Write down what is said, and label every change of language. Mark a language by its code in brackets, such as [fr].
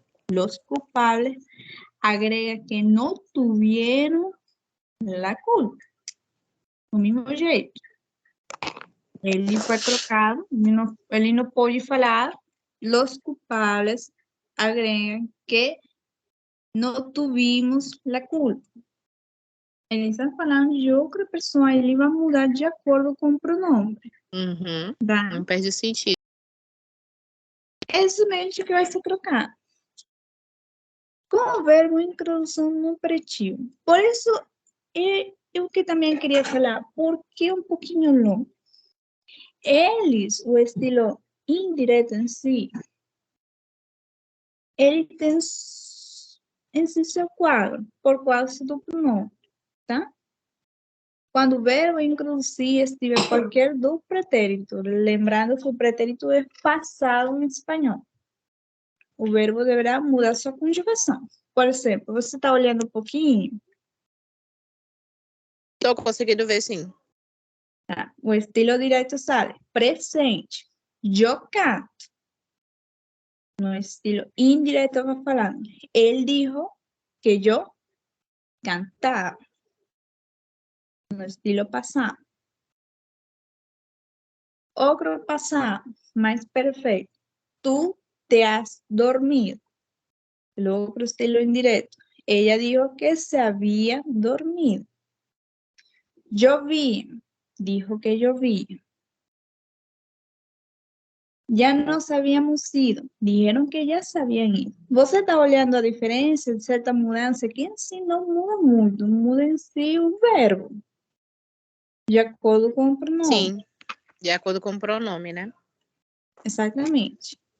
[es] Los culpables agrega que no tuvieron la culpa. [pt] Do mesmo jeito. Ele foi trocado, ele não pode falar. [es] Los culpables agregam que no tuvimos la culpa. [pt] Ele está falando de outra pessoa, ele vai mudar de acordo com o pronome, Uhum. tá? Não perde sentido. É somente que vai ser trocado. Com o verbo introdução no imperativo. Por isso, eu que também queria falar, por que um pouquinho longo? Eles, o estilo indireto em si, ele tem em si seu quadro, por causa do pronome, tá? Quando o verbo inclusive estiver qualquer do pretérito, lembrando que o pretérito é passado em espanhol, o verbo deverá mudar sua conjugação. Por exemplo, você está olhando um pouquinho, Tô conseguindo ver, sim. tá? O estilo direto sale presente, eu canto. No estilo indireto va falando, [es] él dijo que yo cantaba. No estilo pasado. Otro pasado, más perfecto. Tú te has dormido. El otro estilo indirecto. Ella dijo que se había dormido. Yo vi, dijo que llovía. Ya nos habíamos ido, dijeron que ya se habían ido. [pt] Você está olhando a diferença de certa mudança que em si não muda muito, muda em si o verbo, de acordo com o pronome. Sim, de acordo com o pronome, né? Exatamente.